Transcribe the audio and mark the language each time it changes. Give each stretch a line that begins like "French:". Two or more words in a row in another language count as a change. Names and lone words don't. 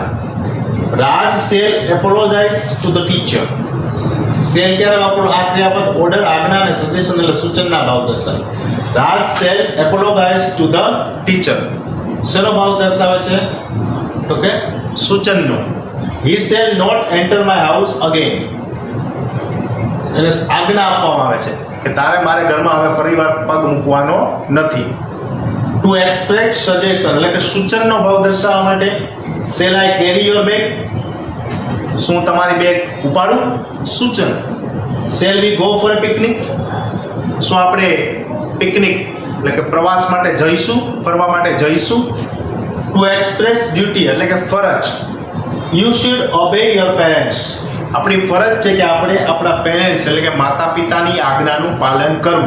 English: Raj shall apologize to the teacher.
Gujarati: શેલ ક્યારે વાપરો? આ ક્રિયાપદ ઓર્ડર, આજ્ઞા અને સજેશન એટલે સૂચનના ભાવ દર્શાવે.
English: Raj shall apologize to the teacher.
Gujarati: શેનો ભાવ દર્શાવે છે? તો કે સૂચનનો.
English: He shall not enter my house again.
Gujarati: એને આજ્ઞા આપવામાં આવે છે કે તારે મારે ઘરમાં હવે ફરીવાર પગ મૂકવાનો નથી.
English: To express suggestion
Gujarati: એટલે કે સૂચનનો ભાવ દર્શાવવા માટે
English: shall I carry your bag?
Gujarati: શું તમારી બેગ ઉપાડું? સૂચન.
English: shall we go for a picnic?
Gujarati: શું આપણે પિકનિક એટલે કે પ્રવાસ માટે જઈશું, ફરવા માટે જઈશું?
English: To express duty
Gujarati: એટલે કે ફરજ.
English: You should obey your parents.
Gujarati: આપણી ફરજ છે કે આપણે આપણા પેરેન્ટ્સ એટલે કે માતા પિતાની આજ્ઞાનું પાલન કરવું.